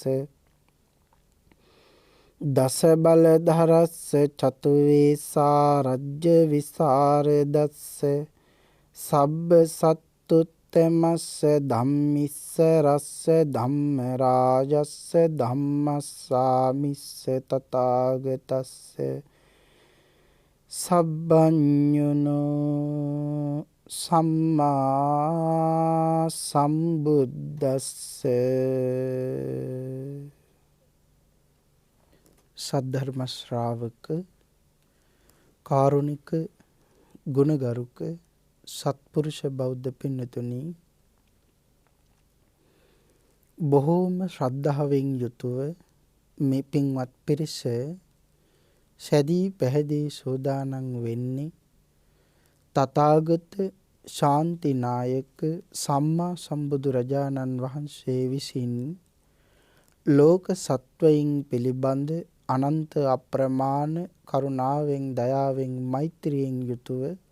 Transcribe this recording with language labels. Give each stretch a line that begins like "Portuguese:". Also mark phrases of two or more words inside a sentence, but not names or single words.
Pali: දස බලධරස්ස චතු වේසා රජ්‍ය විසරදස්ස සබ්බ සත්තුත්තමස්ස ධම්මිස්ස රස්ස ධම්ම රාජස්ස ධම්මස්සාමිස්ස තථාගතස්ස සබ්බඤුනෝ සම්මා සම්බුද්දස්ස
Sinhala: සද්ධර්ම ශ්‍රාවක කාරුණික ගුණගරුක සත්පුරුෂ බෞද්ධ පින්නතුනි බොහෝම ශ්‍රද්ධාවෙන් යුතුව මේ පින්වත් පිරිස සැදී පැහැදී සෝදානම් වෙන්නේ තථාගත ශාන්තිනායක සම්මා සම්බුදුරජාණන් වහන්සේ විසින් ලෝක සත්වයින් පිළිබඳ අනන්ත අප්‍රමාණ කරුණාවෙන් දයාවෙන් මෛත්‍රියෙන් යුතුව